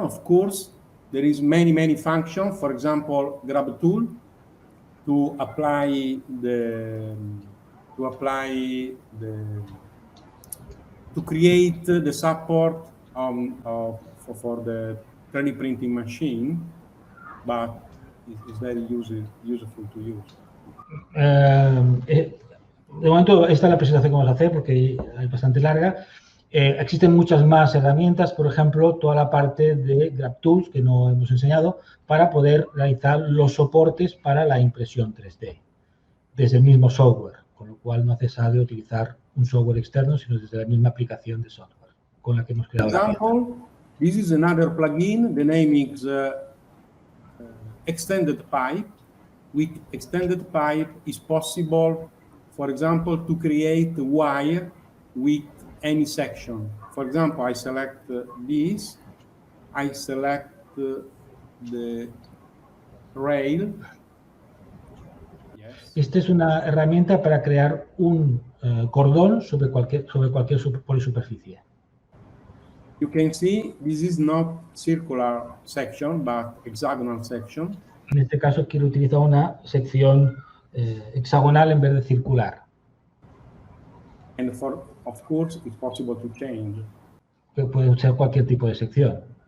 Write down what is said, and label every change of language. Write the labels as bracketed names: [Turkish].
[English] Of course, there is many functions. For example, grab tool to apply to create the support for the 3D printing machine, but it's very useful to use. [Spanish] De momento, esta es la presentación que vamos a hacer porque es bastante larga. Existen muchas más herramientas, por ejemplo, toda la parte de GrabTools que no hemos enseñado para poder realizar los soportes para la impresión 3D desde el mismo software, con lo cual no es necesario utilizar un software externo, sino desde la misma aplicación de software con la que hemos creado la pieza. [English] This is another plugin. The name is Extended Pipe. With Extended Pipe, it's possible, for example, to create a wire with any section. For example, I select this. I select the rail. [Spanish] Esta es una herramienta para crear un cordón sobre cualquier polisuperficie. [English] You can see this is not circular section, but hexagonal section. [Spanish] En este caso quiero utilizar una sección hexagonal en vez de circular. [English] And of course, it's possible to change. [Spanish] Que puede ser cualquier tipo de sección.